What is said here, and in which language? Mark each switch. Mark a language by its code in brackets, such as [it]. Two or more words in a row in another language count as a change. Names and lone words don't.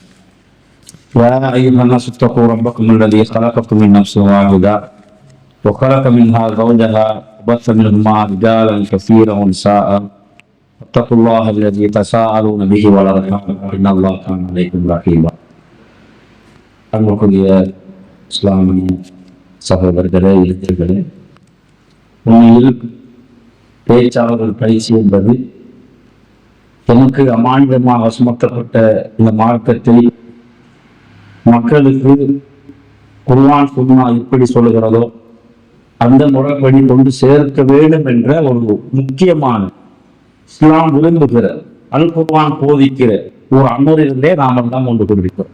[ar] يا أيها الناس اتقوا ربكم الذي خلقكم من نفس واحدة وخلق منها زوجها وبث منهما رجالا كثيرا ونساء اتقوا الله الذي تساءلون به والأرحام إن الله كان عليكم رقيبا. [ta] அன்புக்குரிய இஸ்லாமிய சகோதரர்களே, இளைஞர்களே, உண்மையில் பேச்சாளர்கள் பயிற்சி என்பது எனக்கு அமானிதமாக சுமத்தப்பட்ட இந்த மார்க்கத்தை மக்களுக்கு குர்ஆன் சுன்னா எப்படி சொல்லுகிறதோ அந்த முறைப்படி கொண்டு சேர்க்க வேண்டும் என்ற ஒரு முக்கியமான இஸ்லாம் விரும்புகிற அல் குர்ஆன் போதிக்கிற ஒரு அமர்விலே நாம் எல்லாம் கொண்டு கொண்டிருக்கிறோம்.